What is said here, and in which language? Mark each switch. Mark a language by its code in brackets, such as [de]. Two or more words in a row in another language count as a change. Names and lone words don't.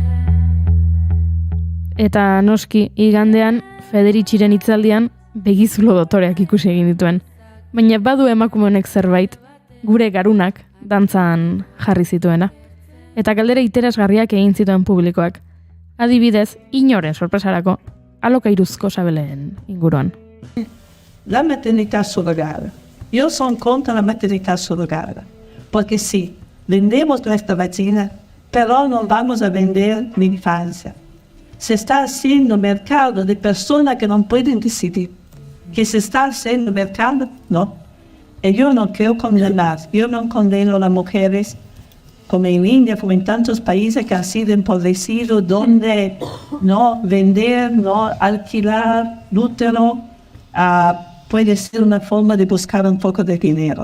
[eu] Eta noski, igandean, Federiciren hitzaldian, begizulo dotoreak ikusi egin dituen. Baina badu emakume honek zerbait, gure garunak dantzan jarri zituena. Eta galdera interesgarriak egin zituen publikoak. Adibidez, inoren sorpresarako, alokairuzko sabeleen inguruan. [it] La maternità surrogata. Io sono contro la maternità surrogata, [es] porque sí, vendemos nuestra vagina, pero no vamos a vender la infancia. Se está haciendo mercado de personas que no pueden decidir. Que se está haciendo mercado, no. Y yo no quiero condenar, yo no condeno a las mujeres, como en India, como en tantos países que han sido empobrecidos, donde no vender, no alquilar útero, puede ser una forma de buscar un poco de dinero.